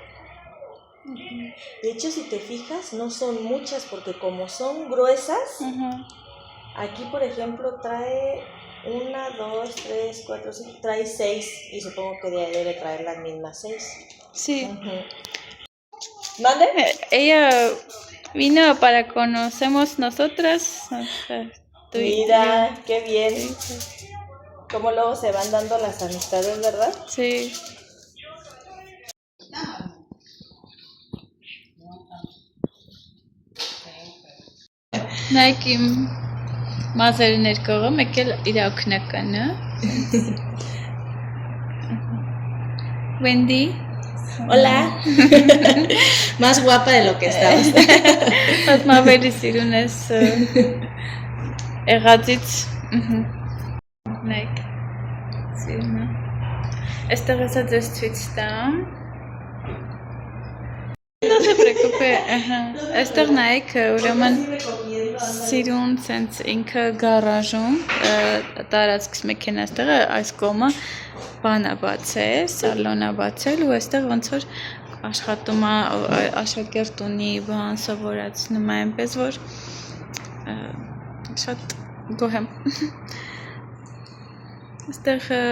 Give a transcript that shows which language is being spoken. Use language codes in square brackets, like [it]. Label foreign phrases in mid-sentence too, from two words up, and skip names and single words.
[es] De hecho, si te fijas, no son muchas porque como son gruesas, aquí, por ejemplo, trae 1, 2, 3, 4, 5, trae 6 y supongo que de ahí debe traer las mismas 6. Sí. ¿Mande? Ella vino para conocernos nosotras. Mira, qué bien. Cómo luego se van dando las amistades, ¿verdad? Sí. [hy] Նայք իմ մազերի ներկողը, մեկ էլ իր օգնականը։ Wendy. [es] Hola. Más guapa de lo que estabas. [hy] Բայց մավերի սիրուն ես եղածից։ Նայք, սիրուն է։ Այստեղ հեսա ձեզ ցույց տամ։ [es] No se preocupe, [hy] այստեղ նայեք, ուրեմն սիրուն սենց ինքը գարաժում, տարածքս մեքենա այստեղը, այս կողմը բան է բացել, սալոն է բացել ու այստեղ ոնց որ աշխատում է, աշակերտ ունի, բան սովորացնում է, այնպես որ շատ գոհ եմ։ Այստեղ